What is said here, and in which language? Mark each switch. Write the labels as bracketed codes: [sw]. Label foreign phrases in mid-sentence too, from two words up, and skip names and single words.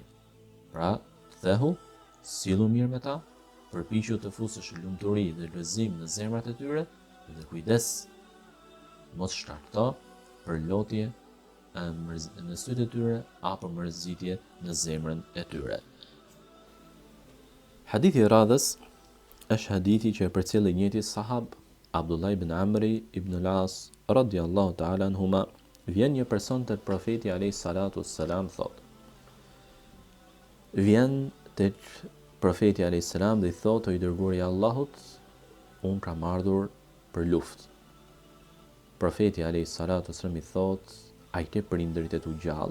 [sq] Pra, kthehu, sillu mirë me ta, përpiqu të fusësh lumturi dhe gëzim në zemrat e tyre dhe kujdes, mos shkakto përlotje në sytë e tyre apo mërzitje në zemrën e tyre. Hadithi i radhës është hadithi që e përcjell i njëjti sahab, Abdullah ibn Amri ibn al-As [ar] رضي الله تعالى عنهما. [sq] Vjen një person tek profeti [ar] عليه الصلاة والسلام, [sq] thot: vjen tek profeti [ar] عليه السلام [sq] dhe i thot: o i dërguari i Allahut, unë kam ardhur për luftë. Profeti [ar] عليه الصلاة والسلام [sq] i thot: a i ke prindërit e tu gjallë?